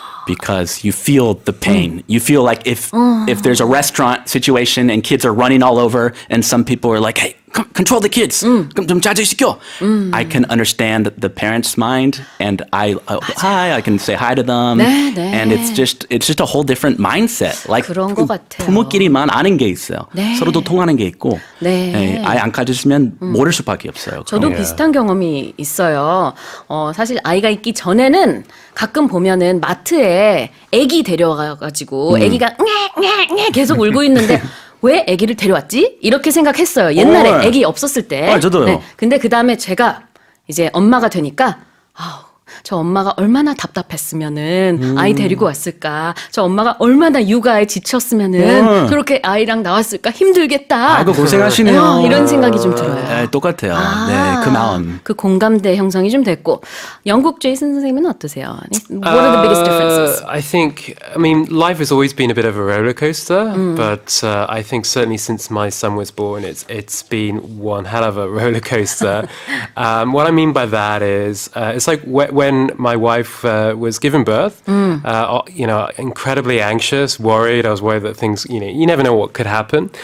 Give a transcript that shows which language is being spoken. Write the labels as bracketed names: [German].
[English] Because you feel the pain. You feel like if there's a restaurant situation and kids are running all over and some people are like, hey, control the kids. [Korean] 좀 자제시켜. [English] I can understand the parents' mind and I can say hi to them. [Korean] 네. [English] And it's just a whole different mindset. Like [Korean] 그런 것 같아요. 부모끼리만 아는 게 있어요. 네. 서로도 통하는 게 있고. 네. 네, 아예 안 가졌으면 모를 수밖에 없어요. 저도 비슷한 경험이 있어요. 사실 아이가 있기 전에는 가끔 보면은 마트에 애기 데려와가지고 애기가 계속 울고 있는데 왜 애기를 데려왔지? 이렇게 생각했어요. 옛날에 애기 없었을 때. 저도요. 근데 그 다음에 제가 이제 엄마가 되니까 저 엄마가 얼마나 답답했으면은 아이 데리고 왔을까. 저 엄마가 얼마나 육아에 지쳤으면은 저렇게 아이랑 나왔을까. 힘들겠다. 아이고 고생하시네요. 이런 생각이 좀 들어요. 네, 똑같아요. 네, 그 마음. 그 공감대 형성이 좀 됐고. 영국 제이슨 선생님은 어떠세요? [English] What are the biggest differences? I mean, life has always been a bit of a roller coaster, but I think certainly since my son was born, it's been one hell of a roller coaster. What I mean by that is, it's like when my wife was given birth, incredibly anxious, worried. I was worried that things, you never know what could happen.